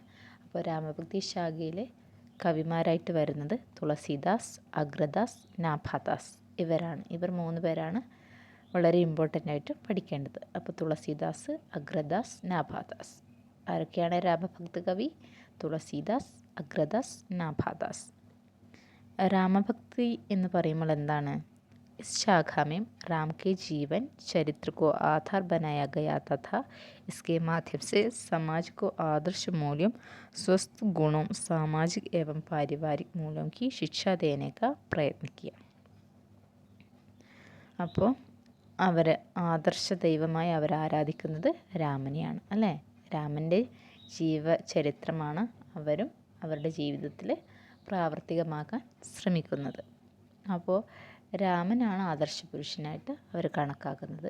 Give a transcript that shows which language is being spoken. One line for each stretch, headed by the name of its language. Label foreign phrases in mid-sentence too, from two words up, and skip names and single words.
Malayalam: അപ്പോൾ രാമഭക്തി ശാഖയിലെ കവിമാരായിട്ട് വരുന്നത് തുളസീദാസ്, അഗ്രദാസ്, നാഭാദാസ്. ഇവർ മൂന്ന് പേരാണ് വളരെ ഇമ്പോർട്ടൻ്റ് ആയിട്ട് പഠിക്കേണ്ടത്. അപ്പോൾ തുളസീദാസ്, അഗ്രദാസ്, നാഭാദാസ്. ആരൊക്കെയാണ് രാമഭക്ത കവി? തുളസീദാസ്, അഗ്രദാസ്, നാഭാദാസ്. രാമഭക്തി എന്ന് പറയുമ്പോൾ എന്താണ്?
Hindi: इस शाखा में राम के जीवन चरित्र को आधार बनाया गया तथा इसके माध्यम से समाज को आदर्श मूल्यों, स्वस्थ गुणों, सामाजिक एवं पारिवारिक मूल्यों की शिक्षा देने का प्रयत्न किया.
Malayalam: അപ്പോൾ അവർ ആദർശ ദൈവമായി അവർ ആരാധിക്കുന്നത് രാമനെയാണ്, അല്ലേ? രാമൻ്റെ ജീവചരിത്രമാണ് അവരും അവരുടെ ജീവിതത്തിൽ പ്രാവർത്തികമാക്കാൻ ശ്രമിക്കുന്നത്. അപ്പോൾ രാമനാണ് ആദർശ പുരുഷനായിട്ട് അവർ കണക്കാക്കുന്നത്.